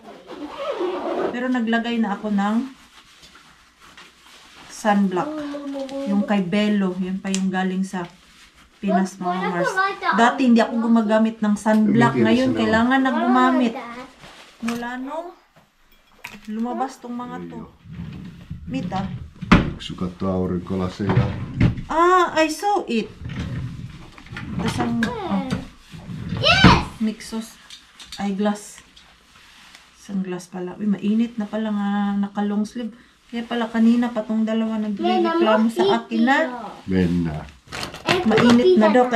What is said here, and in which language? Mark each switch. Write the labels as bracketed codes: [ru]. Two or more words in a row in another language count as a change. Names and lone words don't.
[tl] Pero naglagay na ako ng sunblock. Yung kay Bello, yun pa yung galing sa Pinas, mga Mars. Dati hindi ako gumagamit ng sunblock. Ngayon, kailangan na gumamit. Mula nung lumabas tong mga to. [fi] Mita? Yksi katsoo aurinkolaseja. [en] I saw it. [tl] Isang Mixos eyeglass. Sunglass pala. Uy, mainit na pala nga naka- [en] long sleeve. [tl] Kaya pala kanina patong dalawa nagreklamo sa akin na [fi] Mennään. [tl] mainit na daw.